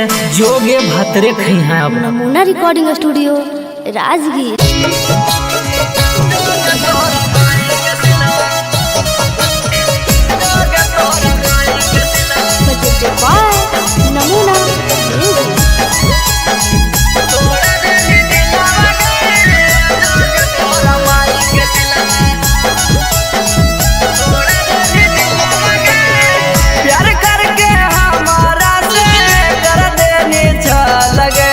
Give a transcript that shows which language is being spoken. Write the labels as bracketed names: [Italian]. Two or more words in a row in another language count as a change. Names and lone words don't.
[Bhojpuri] जोगे भतरे खैहा। नमूना रिकॉर्डिंग स्टूडियो राजगीर। [English] presented by Namuna Music. [Bhojpuri] प्यार करके हमारा से कर देनी लगे।